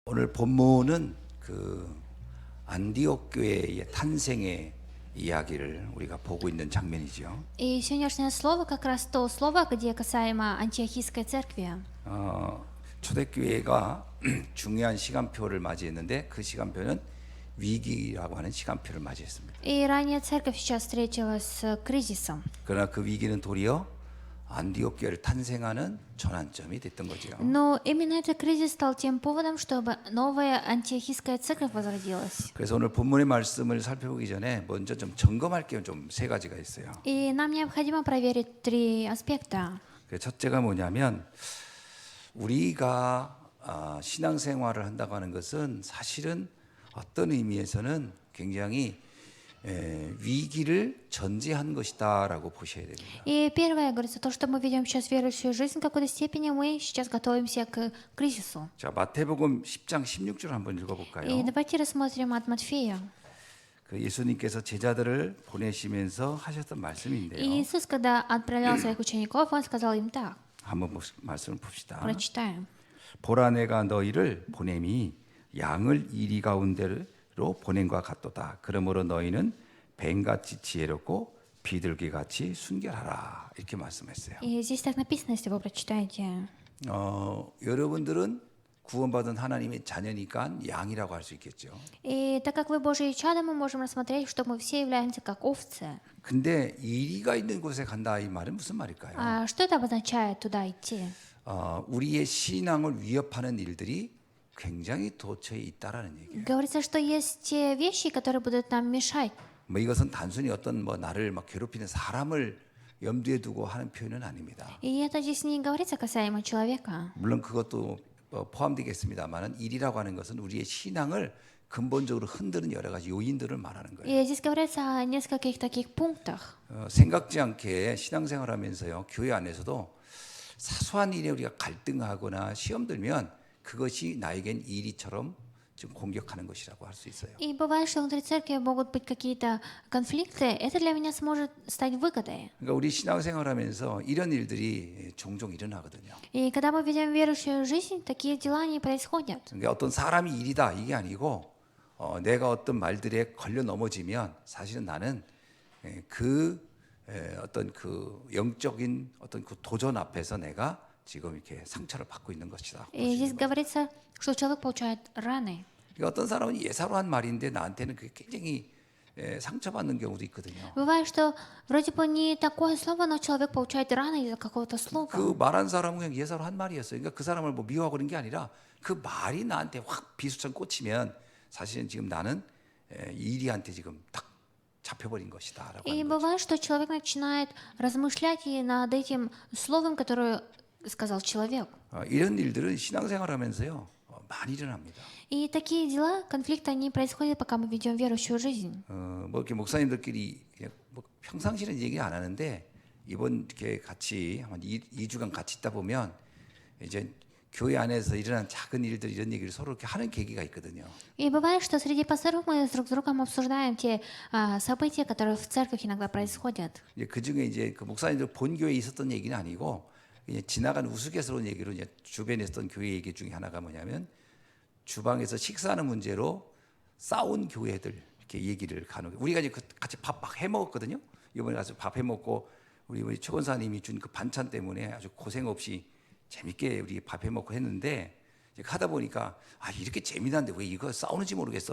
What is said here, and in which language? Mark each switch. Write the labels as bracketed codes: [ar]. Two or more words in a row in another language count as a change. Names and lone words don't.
[ko] 오늘 본문은 그 안디옥 교회의 탄생의 이야기를 우리가 보고 있는 장면이죠. [ru] И сегодняшнее слово как раз то слово, где касаемо Антиохийской церкви. [ko] 초대교회가 중요한 시간표를 맞이했는데 그 시간표는 위기라고 하는 시간표를 맞이했습니다. [ru] И ранее церковь сейчас встретилась с кризисом. [ko] 그러나 그 위기는 도리어 안디옥 교회를 탄생하는 전환점이 됐던 거죠. [ru] Но именно этот кризис стал тем поводом, чтобы новая Антиохийская церковь возродилась. [ko] 그래서 오늘 본문의 말씀을 살펴보기 전에 먼저 좀 점검할 게 좀 세 가지가 있어요. [ru] И нам необходимо проверить три аспекта. [ko] 첫째가 뭐냐면 우리가 신앙생활을 한다고 하는 것은 사실은 어떤 의미에서는 굉장히 위기를 전제한 것이다라고 보셔야 됩니다. [ru] И первое, говорится, то, что мы ведем сейчас верующую жизнь, в какой-то степени мы сейчас готовимся к кризису. [ko] 자, 마태복음 10장 16절 한번 [ru] И [ko] 읽어볼까요? [ru] давайте рассмотрим от Матфея. [ko] 그 예수님께서 제자들을 보내시면서 하셨던 [ru] И [ko] 말씀인데요. [ru] Иисус, когда отправлял своих учеников, Он сказал им так. [ko] 한번 말씀을 봅시다. [ru] Прочитаем. [ko] 보라 내가 너희를 보냄이 양을 이리 가운데로 보냄과 같도다. 그러므로 너희는 뱀같이 지혜롭고 비둘기같이 순결하라. 이렇게 말씀했어요. [ru] И здесь так написано, если вы прочитаете. [ko] 여러분들은 구원받은 하나님의 자녀니까 양이라고 할 수 있겠죠. [ru] И так как вы Божьи чада, мы можем рассмотреть, что мы все являемся как овцы. [ko] 근데 이리가 있는 곳에 간다 이 말은 무슨 말일까요? [ru] А что это обозначает туда идти? [ko] 우리의 신앙을 위협하는 일들이 굉장히 도처에 있다라는 얘기예요. [ru] Говорится, что есть те вещи, которые будут нам мешать. [ko] 뭐 이것은 단순히 어떤 뭐 나를 막 괴롭히는 사람을 염두에 두고 하는 표현은 아닙니다. [ru] И это здесь не говорится касаемо человека. [ko] 물론 그것도 포함되겠습니다만은 일이라고 하는 것은 우리의 신앙을 근본적으로 흔드는 여러 가지 요인들을 말하는 거예요. [ru] И здесь говорится о нескольких таких пунктах. [ko] 생각지 않게 신앙생활하면서요 교회 안에서도 사소한 일에 우리가 갈등하거나 시험 들면 그것이 나에겐 일이처럼 좀 공격하는 것이라고 할 수 있어요. [ru] И бывает, что внутри церкви могут быть какие-то конфликты. Это для меня сможет стать выгодой. [ko] 그러니까 우리 신앙생활하면서 이런 일들이 종종 일어나거든요. [ru] И когда мы ведем верующую жизнь, такие дела не происходят. [ko] 그러니까 어떤 사람이 일이다 이게 아니고 내가 어떤 말들에 걸려 넘어지면 사실은 나는 어떤 그 영적인 어떤 그 도전 앞에서 내가 지금 이렇게 상처를 받고 있는 것이다. [ru] И здесь говорится, что человек получает раны. [ko] 그러니까 어떤 사람은 예사로 한 말인데 나한테는 그게 굉장히 상처받는 경우도 있거든요. [ru] Бывает, что вроде бы не такое слово, но человек получает раны из-за какого-то слова. [ko] 그 말한 사람은 그냥 예사로 한 말이었어요. 그러니까 그 사람을 뭐 미워하고 그런 게 아니라 그 말이 나한테 확 비수처럼 꽂히면 사실은 지금 나는 이리한테 지금 딱 잡혀버린 것이다라고 [ru] И [ko] 하는 거죠. [ru] бывает, что человек начинает размышлять и над этим словом, которое сказал человек. [ko] 이런 일들은 신앙생활하면서요 많이 일어납니다. [ru] И такие дела, конфликты, они происходят, пока мы ведем верующую жизнь. [ko] 뭐 이렇게 목사님들끼리 그냥 뭐 평상시는 얘기 안 하는데 이번 이렇게 같이 한 2주간 같이 있다 보면 이제 교회 안에서 일어난 작은 일들 이런 얘기를 서로 이렇게 하는 계기가 있거든요. [ru] И бывает, что среди пасторов мы друг с другом обсуждаем те события, которые в церкви иногда происходят. [ko] 이제 그 중에 이제 그 목사님들 본 교회에 있었던 얘기는 아니고 그냥 지나간 우스갯소리한 얘기로 이제 주변에 있었던 교회 얘기 중에 하나가 뭐냐면 주방에서 식사하는 문제로 싸운 교회들 이렇게 얘기를 가는 거예요. 우리가 이제 같이 밥 막 해 먹었거든요. 이번에 가서 밥 해 먹고 우리 최 권사님이 준 그 반찬 때문에 아주 고생 없이 재밌게 우리 밥 해 먹고 했는데 이제 하다 보니까 이렇게 재미난데 왜 이거 싸우는지 모르겠어.